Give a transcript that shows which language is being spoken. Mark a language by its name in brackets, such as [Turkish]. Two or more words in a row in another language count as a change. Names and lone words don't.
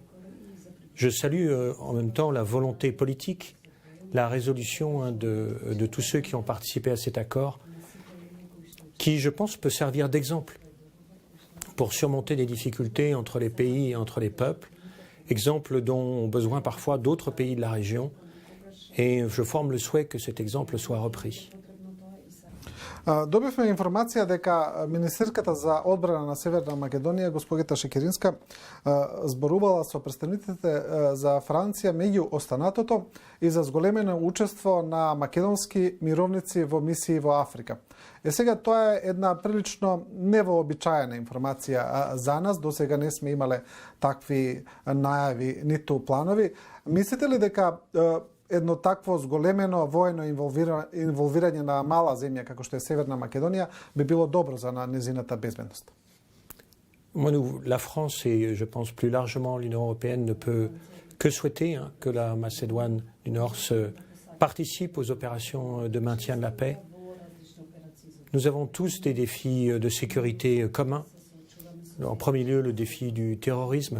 [French] Je salue en même temps la volonté politique, la résolution de tous ceux qui ont participé à cet accord, qui, je pense, peut servir d'exemple pour surmonter des difficultés entre les pays et entre les peuples, exemple dont ont besoin parfois d'autres pays de la région, et je forme le souhait que cet exemple soit repris. [Macedonian] Добивме информација дека министерката за одбрана на Северна Македонија, госпогита Шекеринска, зборувала со представниците за Франција меѓу останатото и за зголемено учество на македонски мировници во мисии во Африка. Сега тоа е една прилично невообичаена информација за нас, до сега не сме имале такви најави ниту планови. Мислите ли дека едно такво зголемено воено инволвирање на мала земја како што е Северна Македонија би било добро за незината безбедност? [French] La France et je pense plus largement l'Union européenne ne peut que souhaiter que la Macédoine du Nord participe aux opérations de maintien de la paix. Nous avons tous des défis de sécurité communs. En premier lieu, le défi du terrorisme.